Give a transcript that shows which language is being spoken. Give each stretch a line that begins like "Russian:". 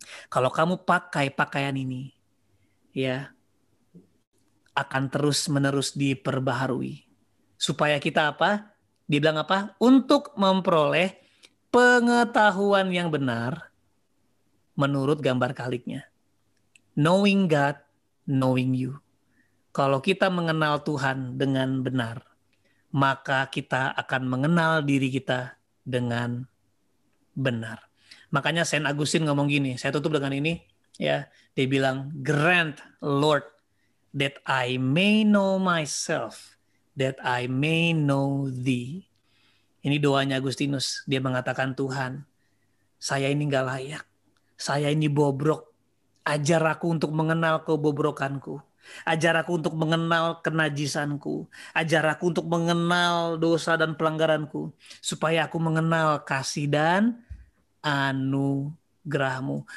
Indonesian: Kalau kamu pakai pakaian ini, ya, akan terus-menerus diperbaharui. Supaya kita apa? Dibilang apa? Untuk memperoleh pengetahuan yang benar menurut gambar Khaliknya.
English: Knowing God, knowing you.
Indonesian: Kalau kita mengenal Tuhan dengan benar, maka kita akan mengenal diri kita dengan benar. Makanya Saint Augustine ngomong gini, saya tutup dengan ini, ya. Dia bilang,
English: grant Lord that I may know myself, that I may know thee.
Indonesian: Ini doanya Agustinus. Dia mengatakan, Tuhan, saya ini gak layak. Saya ini bobrok. Ajar aku untuk mengenal kebobrokanku. Ajar aku untuk mengenal kenajisanku. Ajar aku untuk mengenal dosa dan pelanggaranku. Supaya aku mengenal kasih dan anugerahmu.